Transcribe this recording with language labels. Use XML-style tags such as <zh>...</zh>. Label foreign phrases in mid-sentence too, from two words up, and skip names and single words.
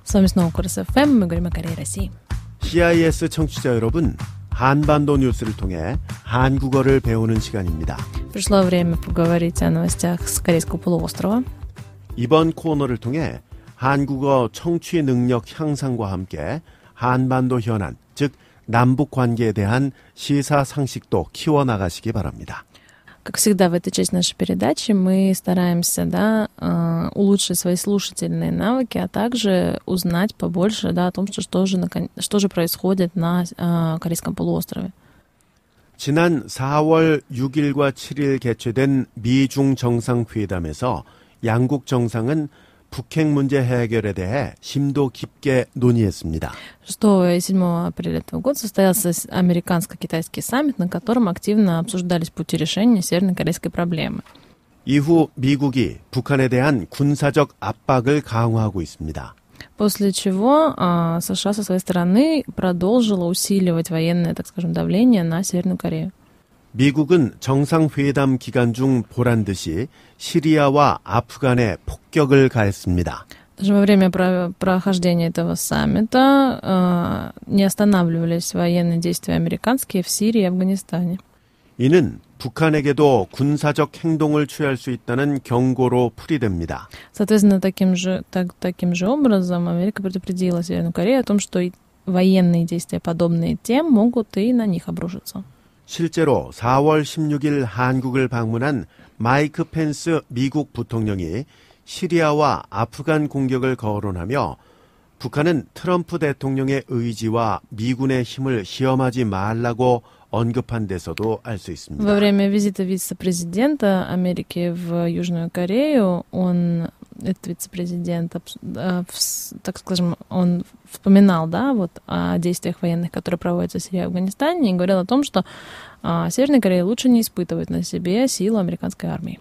<ru>С вами снова Корос FM, мы говорим о Корее и России.</ru> <ko>CIS 청취자 여러분, 한반도 뉴스를 통해 한국어를 배우는 시간입니다.</ko> <ru>Пришло время поговорить о новостях с Корейского полуострова.</ru> <ko>이번 코너를 통해 한국어 청취 능력 향상과 함께 한반도 현안, 즉 남북 관계에 대한 시사상식도 키워나가시기 바랍니다.</ko> <ru>Как всегда в этой части нашей передачи мы стараемся, да, улучшить свои слушательные навыки, а также узнать побольше, да, о том, что же происходит на Корейском полуострове.</ru> <ko>지난 4월 6일과 7일 개최된 미중 정상회담에서 양국 정상은 북핵 문제 해결에 대해 심도 깊게 논의했습니다.</ko> <ru>6 и 7 апреля этого года состоялся американско-китайский саммит, на котором активно обсуждались пути решения северно-корейской проблемы.</ru> <ko>이후 미국이 북한에 대한 군사적 압박을 강화하고 있습니다.</ko> <ru>После чего США со своей стороны продолжила усиливать военное, так скажем, давление на Северную Корею.</ru> <ko>미국은 정상회담 기간 중 보란 듯이 시리아와 아프간에 폭격을 가했습니다.</ko> <ru>Даже во время прохождения этого саммита не останавливались военные действия американские в Сирии и Афганистане.</ru> <ko>이는 북한에게도 군사적 행동을 취할 수 있다는 경고로 풀이됩니다.</ko> <ru>Соответственно, таким же образом Америка предупредила Северную Корею о том, что военные действия, подобные тем, могут и на них обрушиться.</ru> <ko>실제로 4월 16일 한국을 방문한 마이크 펜스 미국 부통령이 시리아와 아프간 공격을 거론하며 북한은 트럼프 대통령의 의지와 미군의 힘을 시험하지 말라고 언급한 데서도 알 수 있습니다.</ko> <ru>Во время визита вице-президента Америки в Южную Корею, этот вице-президент, так скажем, он вспоминал, да, вот о действиях военных, которые проводятся в Сирии и Афганистане, и говорил о том, что Северной Корее лучше не испытывать на себе силу американской армии.</ru>